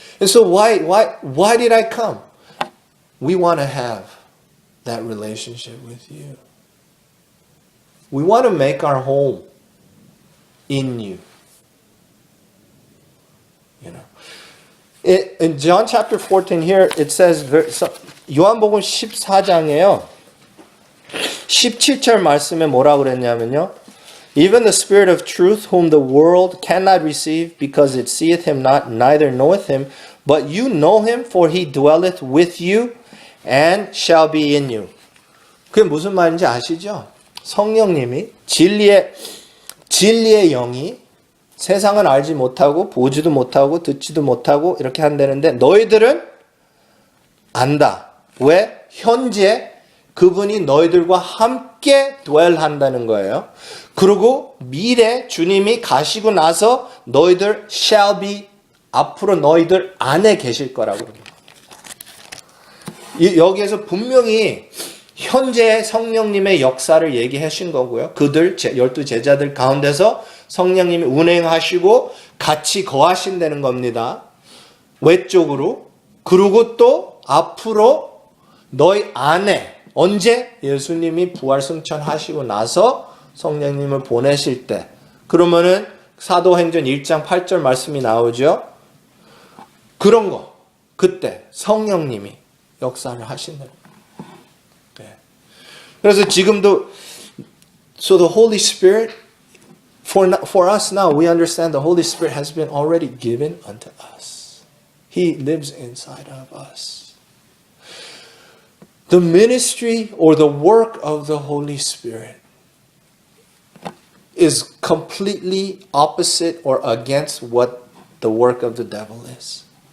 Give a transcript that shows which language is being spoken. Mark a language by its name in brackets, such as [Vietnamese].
[English] And so why did I come? We want to have that relationship with you. We want to make our home in you. In John chapter 14 here it says, [Korean] 요한복음 14장에요. 17절 말씀에 뭐라고 그랬냐면요. [English] Even the Spirit of truth, whom the world cannot receive, because it seeth Him not, neither knoweth Him, but you know Him, for He dwelleth with you, and shall be in you. [Korean] 그게 무슨 말인지 아시죠? 성령님이 진리의 영이 세상은 알지 못하고 보지도 못하고 듣지도 못하고 이렇게 한다는데 너희들은 안다. 왜? 현재 그분이 너희들과 함께 dwell한다는 거예요. 그리고 미래 주님이 가시고 나서 너희들 [English] shall be, [Korean] 앞으로 너희들 안에 계실 거라고 합니다. 여기에서 분명히 현재 성령님의 역사를 얘기하신 거고요. 그들 12제자들 가운데서 성령님이 운행하시고 같이 거하신다는 겁니다. 외적으로. 그리고 또 앞으로 너희 안에 언제 예수님이 부활 승천하시고 나서 성령님을 보내실 때, 그러면은 사도행전 1장 8절 말씀이 나오죠. 그런 거 그때 성령님이 역사를 하시는. 네. 그래서 지금도 [English] so the Holy Spirit for us now we understand the Holy Spirit has been already given unto us. He lives inside of us. The ministry or the work of the Holy Spirit is completely opposite or against what the work of the devil is.